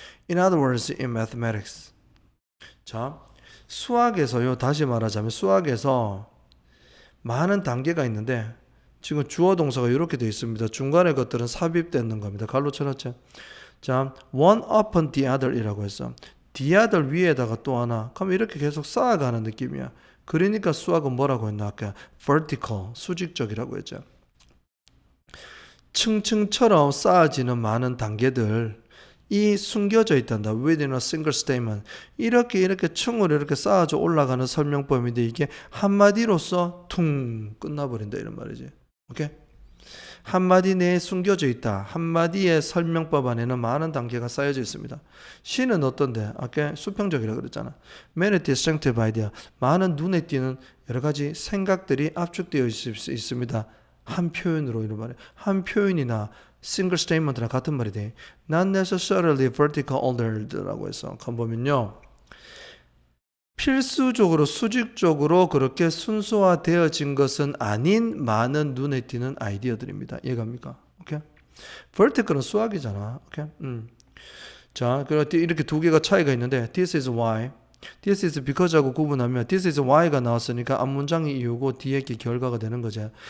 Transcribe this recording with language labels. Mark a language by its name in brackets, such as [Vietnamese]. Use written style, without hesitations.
[English] In other words, in mathematics. [Korean] 자, 수학에서요. 다시 말하자면 수학에서 많은 단계가 있는데 지금 주어 동사가 이렇게 되어 있습니다. 중간에 것들은 삽입되는 겁니다. 갈로 쳐놨죠. 자, [English] one upon the other [Korean] 이라고 했어. [English] the other [Korean] 위에다가 또 하나. 그럼 이렇게 계속 쌓아가는 느낌이야. 그러니까 수학은 뭐라고 했나 아까? vertical, 수직적이라고 했죠. 층층처럼 쌓아지는 많은 단계들 이 숨겨져 있단다. [English] within a single statement. [Korean] 이렇게 층으로 이렇게 쌓아져 올라가는 설명법인데 이게 한마디로써 퉁 끝나버린다 이런 말이지. 오케이? 한마디 내에 숨겨져 있다. 한마디의 설명법 안에는 많은 단계가 쌓여져 있습니다. 시는 어떤데? 아까 수평적이라고 그랬잖아. [English] Many distinctive idea. [Korean] 많은 눈에 띄는 여러 가지 생각들이 압축되어 있습니다. 한 표현으로 이런 말이야. 한 표현이나 [English] single statement [Korean] 나 같은 말이 돼. [English] Not necessarily vertical ordered [Korean] 라고 해서 보면요. 필수적으로 수직적으로 그렇게 순서화되어진 것은 아닌 많은 눈에 띄는 아이디어들입니다. 이해갑니까? 오케이? vertical은 수학이잖아. 오케이? 자, 그렇게 이렇게 두 개가 차이가 있는데 [English] this is why, this is because [Korean] 하고 구분하면 [English] this is why [Korean] 가 나왔으니까 앞문장이 이유고 뒤에 게 결과가 되는 거죠.